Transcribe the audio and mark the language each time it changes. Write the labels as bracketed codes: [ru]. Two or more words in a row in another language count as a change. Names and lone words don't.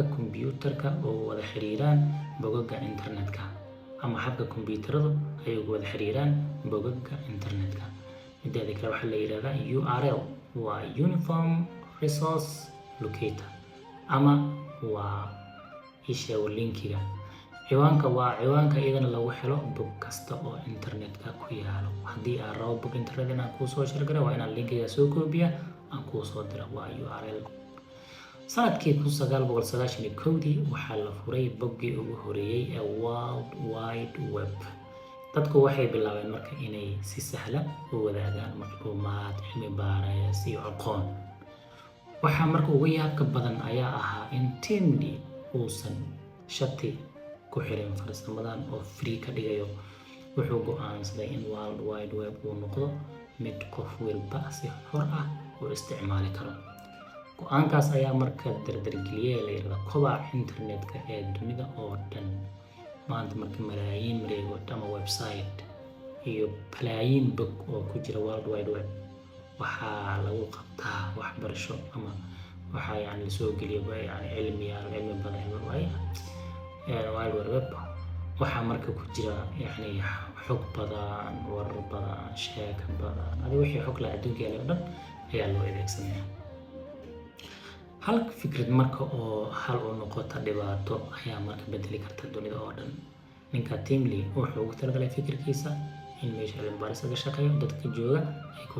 [so] kombiyuutarka oo wada xiriiraan bogagga internetka ama habka kombiyuutaradu ay wada xiriiraan bogagga internetka mideeda kale waxa la yiraahdaa URL waa [en] uniform resource locator [so] ama waa isha linkiga ciwaanka waa ciwaanka iyadana lagu helo bog kasta oo internetka ku yaalo haddii aad rabo bog internet inaan kuu soo shirgaro waa inaan linkiga soo koobiya aan kuu soo diro waa URL sanadkii 1991 waxaa la furay boggii ugu horeeyay ee [en] world wide web [so] dadku waxay bilaabeen marka inay si sahlan u wadaagaan macluumaad cilmi baaris iyo aqoon waxa marka ugu yaabka badan ayaa ahaa in Tim Lee uusan shati ku xiran farsamadan oo free ka dhigayo wuxuu go'aansaday in [en] world wide web [so] uu noqdo mid qof walba si xor ah u isticmaali karo go'aankaas ayaa marka dardargeliyay la yiraahdo kobaca internetka ee dunida oo dhan maanta marka malaayiin mareegood ama website iyo balaayiin bog oo ku jira [en] world wide web [so] waxaa lagu qabtaa waxbarasho ama waxaa yani soo geliyo yani cilmi badan [en] world wide web [so] waxaa marka ku jira yani xog badan warar badan sheeko badan adiga wixii xog la adduunka oo dhan ayaa loo adeegsanaya hal fikrad marka oo hal u noqota dhibaato ayaa marka bedeli karta dunida oo dhan ninka Tim Lee wuxuu ugu talagalay fikirkiisa in meesha cilmi baaris ka shaqeeyo dadka jooga ay ku